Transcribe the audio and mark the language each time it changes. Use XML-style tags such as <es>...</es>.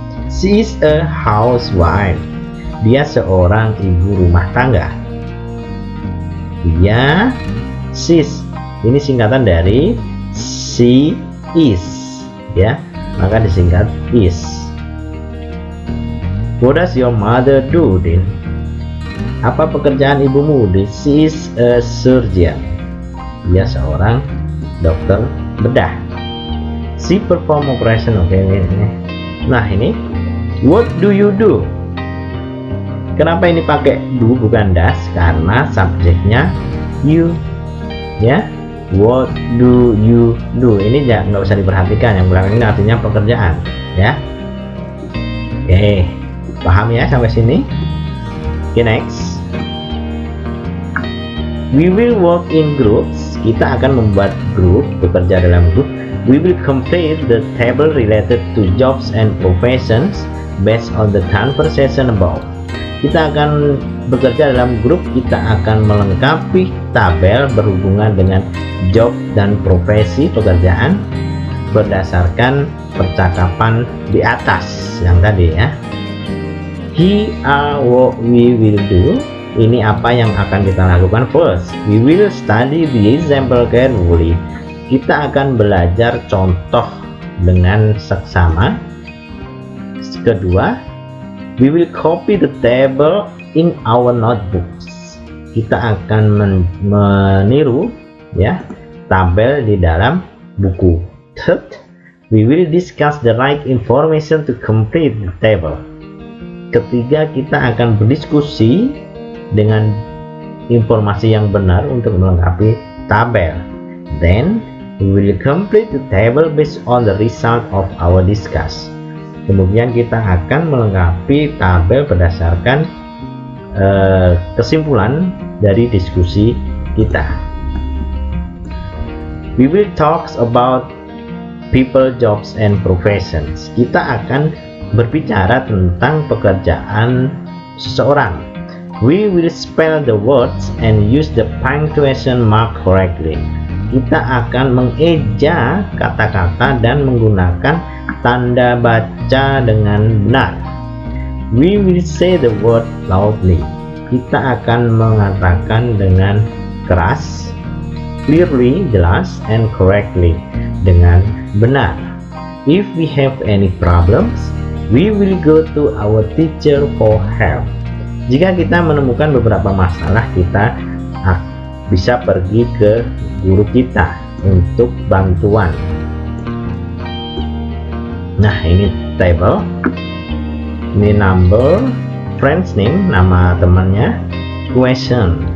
<en>She is a housewife.</en> <id>Dia seorang ibu rumah tangga. Dia, she's, ini singkatan dari she is, ya, maka disingkat is.</id> <en>What does your mother do, Din?</en> <id>Apa pekerjaan ibumu, Din?</id> <en>She is a surgeon.</en> <id>Dia seorang dokter bedah.</id> <en>She perform operation. Oke, ini. Nah, ini what do you do?</en> <id>Kenapa ini pakai do bukan does? Karena subjeknya you, ya.</id> <en>What do you do?</en> <id>Ini nggak usah diperhatikan, yang belakang ini artinya pekerjaan, ya. Oke, paham ya sampai sini? Oke, next.</id> <en>We will work in groups.</en> <id>Kita akan membuat grup, bekerja dalam grup.</id> <en>We will complete the table related to jobs and professions based on the conversation above.</en> <id>Kita akan bekerja dalam grup, kita akan melengkapi tabel berhubungan dengan job dan profesi pekerjaan berdasarkan percakapan di atas yang tadi, ya.</id> <en>Here are what we will do.</en> <id>Ini apa yang akan kita lakukan.</id> <en>First, we will study the example carefully.</en> <id>Kita akan belajar contoh dengan seksama.</id> <en>Kedua, we will copy the table in our notebooks.</en> <id>Kita akan meniru, ya, tabel di dalam buku.</id> <en>Third, we will discuss the right information to complete the table.</en> <id>Ketiga, kita akan berdiskusi dengan informasi yang benar untuk melengkapi tabel.</id> <en>Then we will complete the table based on the result of our discuss.</en> <id>Kemudian kita akan melengkapi tabel berdasarkan kesimpulan dari diskusi kita.</id> <en>We will talk about people, jobs, and professions.</en> <id>Kita akan berbicara tentang pekerjaan seseorang.</id> <en>We will spell the words and use the punctuation mark correctly.</en> <id>Kita akan mengeja kata-kata dan menggunakan tanda baca dengan benar.</id> <en>We will say the word loudly.</en> <id>Kita akan mengatakan dengan keras, clearly, jelas, and correctly, dengan benar.</id> <en>If we have any problems, we will go to our teacher for help.</en> <id>Jika kita menemukan beberapa masalah, kita bisa pergi ke guru kita untuk bantuan. Nah, ini table, ini number,</id> <en>friend's name,</en> <id>nama temannya, question.</id>